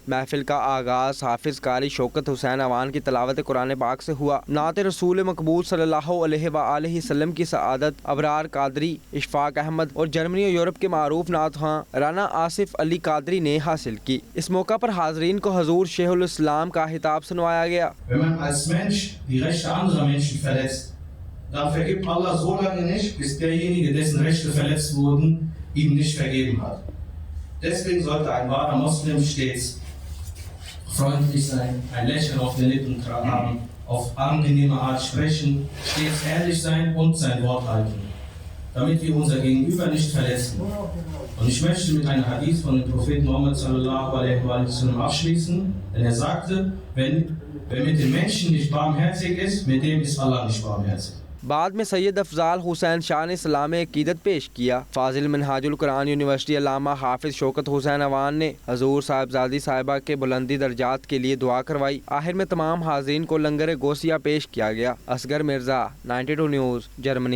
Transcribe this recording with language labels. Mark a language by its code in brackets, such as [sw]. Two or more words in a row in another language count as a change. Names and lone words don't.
[ur] محفل کا آغاز حافظ قاری شوکت حسین اعوان کی تلاوت قرآن پاک سے ہوا. نعت رسول مقبول [ar] صلى الله عليه وسلم [ur] کی سعادت ابرار قادری، اشفاق احمد اور جرمنی اور یورپ کے معروف نعت خواں رانا آصف علی قادری نے حاصل کی. اس موقع پر حاضرین کو حضور شیخ الاسلام کا خطاب سنوایا گیا. [de] Dann vergibt Allah so lange nicht, bis derjenige, dessen Rechte verletzt wurden, ihm nicht vergeben hat. Deswegen sollte ein wahrer Muslim stets freundlich sein, ein Lächeln auf den Lippen haben, auf angenehme Art sprechen, stets ehrlich sein und sein Wort halten, damit wir unser Gegenüber nicht verletzen. Und ich möchte mit einem Hadith von dem Propheten Muhammad [ar] صلى الله عليه وسلم [de] abschließen, denn er sagte, wer mit den Menschen nicht barmherzig ist, mit dem ist Allah nicht barmherzig. [ur] بعد میں سید افضال حسین شاہ نے سلام عقیدت پیش کیا. فاضل منہاج القرآن یونیورسٹی علامہ حافظ شوکت حسین اعوان نے حضور صاحبزادی صاحبہ کے بلندی درجات کے لیے دعا کروائی. آخر میں تمام حاضرین کو لنگر غوثیہ پیش کیا گیا۔ اصغر مرزا، 92 نیوز، جرمنی.